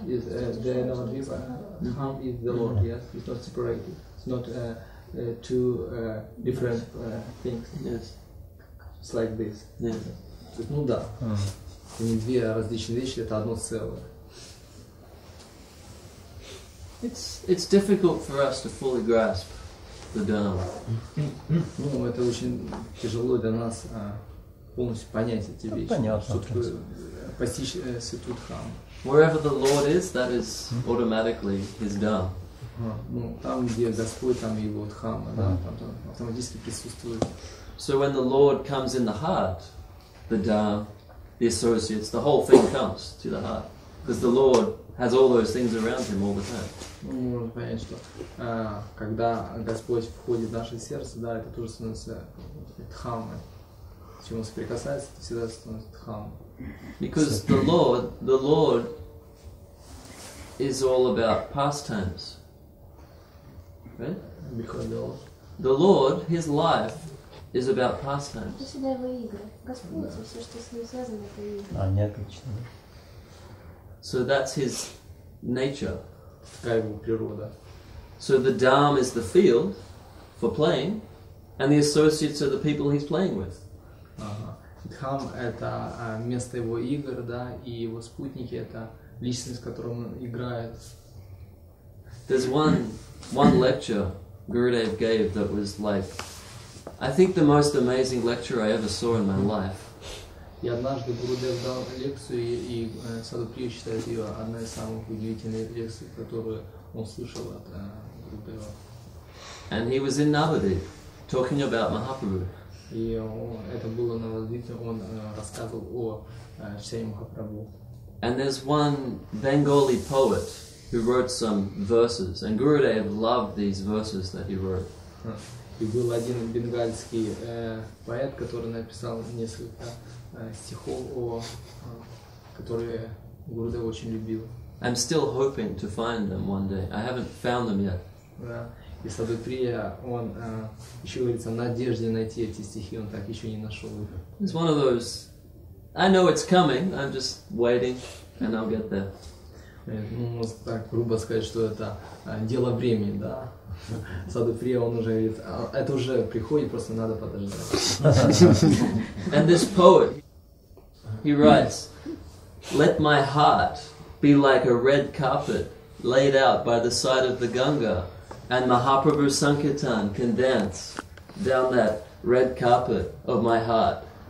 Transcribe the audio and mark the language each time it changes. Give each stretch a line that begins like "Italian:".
English: Is the Navadvipa Dham is the Lord? Yes, it's not separated. It's not two different things. yes, It's like this. yes.
Russian: Ну да. Это не две различные вещи, это одно целое.
English: It's difficult for us to fully grasp the Dham.
Russian: Ну, это очень тяжело для нас полностью понять эти вещи. Понятно. Что такое постичь Святую Дхаму.
English: Wherever the Lord is, that is automatically His Dham.
Russian: Ну, там, где Господь, там его Дхама, да, там автоматически присутствует.
English: So when the Lord comes in the heart, the Dham, the associates, the whole thing comes to the heart. Because the Lord has all those things around Him all the time.
Russian: Ну, можно понять, что когда Господь входит в наше сердце, да, это тоже становится Дхамой. С чем он соприкасается, это всегда становится Дхамой.
English: Because the Lord is all about pastimes. Right? Because The Lord, His life is about
Russian: Это
English: pastimes.
Russian: всегда его игры. Господь, все, что с ним связано, это игры. Не отлично.
English: So that's His nature.
Russian: такая его природа.
English: So the Dham is the field for playing, and the associates are the people He's playing with.
Russian: Дхам — это место его игр, да, и его спутники — это личность, с которой он играет.
English: There's one lecture Gurudev gave that was like, I think the most amazing lecture I ever saw in my life.
Russian: И однажды Гурудев дал лекцию, и Садху Прией считает ее одной из самых удивительных лекций, которую он слышал от Гурудева.
English: And he was in Navadvip talking about Mahaprabhu.
Russian: И это было на Навадвипе, он рассказывал о Чайтанье Махапрабху.
English: And there's one Bengali poet who wrote some verses, and Gurudev loved these verses that he wrote.
Russian: И был один бенгальский поэт, который написал несколько стихов, которые Гурудев очень любил.
English: I'm still hoping to find them one day. I haven't found them yet.
Russian: И Садху Прия, он еще говорится, в надежде найти эти стихи, он так еще не нашел их.
English: It's one of those, I know it's coming, I'm just waiting, and I'll get there.
Russian: Ну, можно так грубо сказать, что это дело времени, да. Садху Прия, он уже говорит, это уже приходит, просто надо подождать.
English: And this poet, he writes, let my heart be like a red carpet laid out by the side of the Ganga, and Mahaprabhu Sankirtan can dance down that red carpet of my heart.